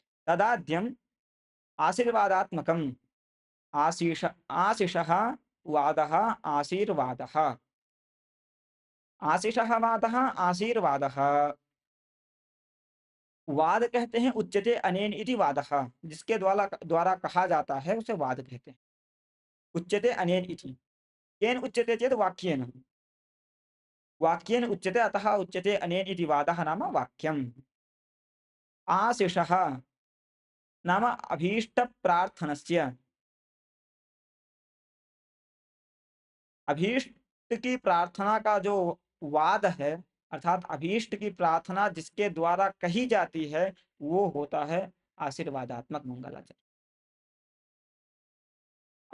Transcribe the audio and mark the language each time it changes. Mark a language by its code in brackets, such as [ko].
[sa] तदाद्यम आशीर्वादात्मकम, आशिषः वादः आशीर्वादः, आशिषः वादः आशीर्वादः। [hi] वाद कहते हैं [sa] उच्यते अनेन इति वादः, [hi] जिसके द्वारा द्वारा कहा जाता है उसे वाद कहते हैं। [sa] उच्यते अनेन इति, केन उच्यते चेत् वाक्येन, वाक्येन उच्यते, अतः उच्यते अनेन इति वादः नाम वाक्यम्। आशिषः नाम अभीष्ट प्रार्थनस्य, [hi] अभीष्ट की प्रार्थना का जो वाद है, अर्थात अभीष्ट की प्रार्थना जिसके द्वारा कही जाती है, वो होता है आशीर्वादात्मक मंगलाचरण।